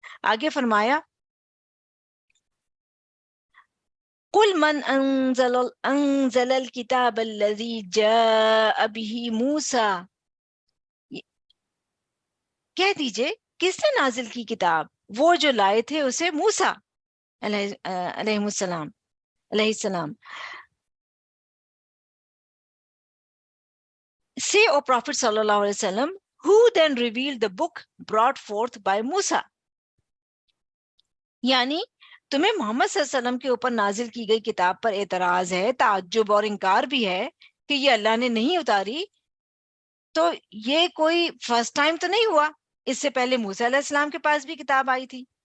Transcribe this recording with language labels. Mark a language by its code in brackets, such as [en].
[ur] آگے فرمایا [ar] قُلْ مَنْ أَنزَلَ الْكِتَابَ الَّذِي جَاءَ بِهِ مُوسَى. [ur] کہہ دیجئے کس نے نازل کی کتاب؟ وہ جو لائے تھے اسے موسیٰ علیہ السلام. [en] Say, O Prophet sallallahu alaihi wasallam, who then revealed the book brought forth by Musa. [ur] یعنی تمہیں محمد صلی اللہ علیہ وسلم کے اوپر نازل کی گئی کتاب پر اعتراض ہے، تعجب اور انکار بھی ہے کہ یہ اللہ نے نہیں اتاری، تو یہ کوئی فرسٹ ٹائم تو نہیں ہوا، اس سے پہلے موسیٰ علیہ السلام کے پاس بھی کتاب آئی تھی.